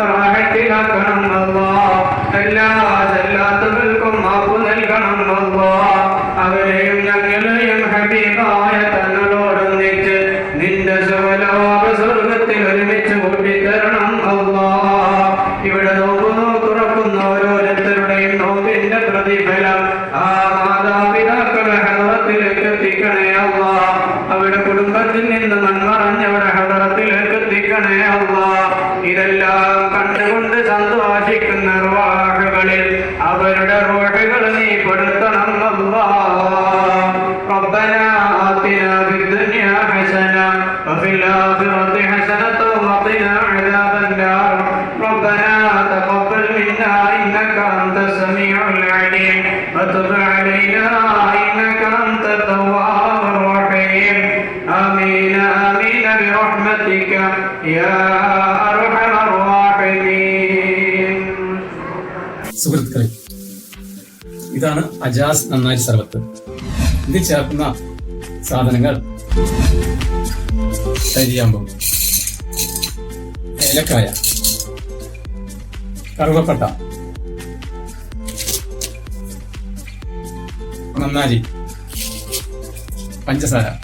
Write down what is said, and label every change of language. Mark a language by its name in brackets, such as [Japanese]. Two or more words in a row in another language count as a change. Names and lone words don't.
[Malayalam] റാഹത്തിലാക്കണം അല്ലാഹ് എല്ലാ സല്ലാത്തുകൾക്കും മാപ്പ് നൽകണം അല്ലാഹ് അവരെയും ഞങ്ങളെയും ഹബീബായ തങ്ങളോടൊന്നിച്ച് നിന്റെ സുവലോക സ്വർഗത്തിൽ ഒരുമിച്ച് കൂട്ടിത്തരണം അല്ലാഹ് ഇവിടെ നോക്കുന്നു തുറക്കുന്ന ഓരോരുത്തരുടെയും നോമ്പിന്റെ പ്രതിഫലം ആ മാതാപിതാക്കളുടെ ഹദറത്തിലേക്ക് എത്തിക്കണേ അല്ലാഹ് അവരുടെ കുടുംബ ഹദറത്തിൽ നിന്ന് മൺമറഞ്ഞവരെ ഹദറത്തിലേക്ക് എത്തിക്കണേ അല്ലാഹ്. ഇതെല്ലാം കണ്ടുകൊണ്ട് സന്തോഷിക്കുന്ന റൂഹുകളിൽ അവരുടെ റൂഹുകൾ നീ പെടുത്തണം അല്ലാഹ്. [Arabic] ربنا آتنا في الدنيا حسنة وفي الآخرة حسنة وقنا عذاب النار. ربنا تقبل منا إنك أنت السميع العليم وتب علينا إنك أنت التواب الرحيم. آمين آمين برحمتك يا أرحم الراحمين. [Malayalam] സുഹൃത്തുക്കളെ, ഇതാണ് അജാസ് നന്നാരി സർബത്ത്. ഇതിൽ ചേർക്കുന്ന സാധനങ്ങൾ കരിയാമ്പൂ, ഏലക്കായ, കറുവപ്പട്ട, നന്നാരി, പഞ്ചസാര.